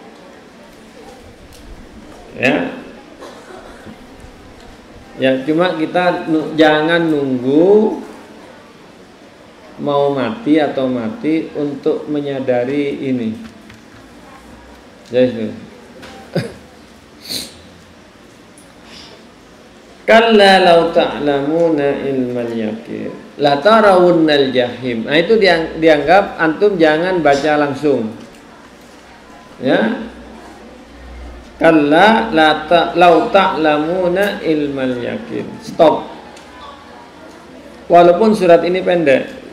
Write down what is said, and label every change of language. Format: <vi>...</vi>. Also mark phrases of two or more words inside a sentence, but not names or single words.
<id>Ya, cuma kita jangan nunggu mau mati atau mati untuk menyadari ini.</id> <ar>Jadi كلا لو تعلمون علم اليقين لترون الجحيم.</ar> <id>Nah, itu dianggap antum jangan baca langsung. Ya.</id> <ar>كلا لو تعلمون علم اليقين.</ar> <id>Stop. Walaupun surat ini pendek.</id>